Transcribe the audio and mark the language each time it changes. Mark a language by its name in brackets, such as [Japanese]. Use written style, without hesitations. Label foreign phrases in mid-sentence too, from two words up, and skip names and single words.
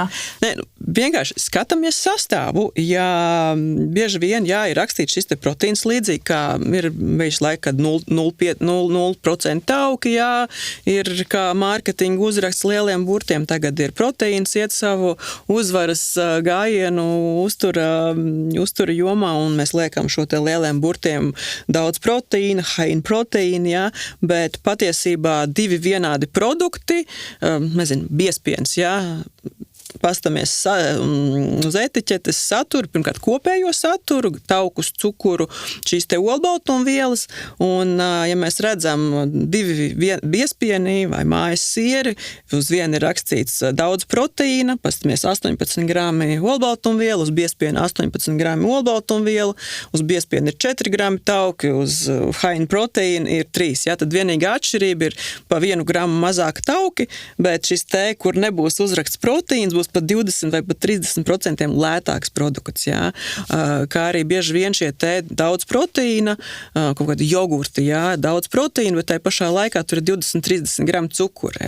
[Latvian] Nē, vienkārši skatāmies sastāvu. Ja bieži vien ir rakstīts šis te proteīns līdzīgi, kā ir bijis laika, kad 0% tauki, ir kā mārketinga uzraksts lieliem burtiem, tagad ir proteīns, iet savu uzvaras gājienu uztura jomā, un mēs liekam šo te lieliem burtiem daudz proteīna, [English] high in [Latvian] proteīna, bet patiesībā divi vienādi produkti, biespiens, pastamies uz etiķetes saturu, pirmkārt kopējo saturu, taukus, cukuru, šīs te olbaltumvielas, un ja mēs redzam divi biespieni vai mājas sieri, uz vienu ir rakstīts daudz proteīna, pastamies 18 grami olbaltumvielu, uz biespieni 18 grami olbaltumvielu, uz biespieni ir 4 grami tauki, uz [English] high in [Latvian] proteīna ir 3, tad vienīgā atšķirība ir pa 1 gramu mazāk tauki, bet šis te, kur nebūs uzraksts proteīns, būs pat 20 vai pat 30% lētāks produkts, kā arī bieži vien šie te daudz proteīna, kaut kādi jogurti, daudz proteīna, bet tai pašā laikā tur ir 20-30 gramu cukura.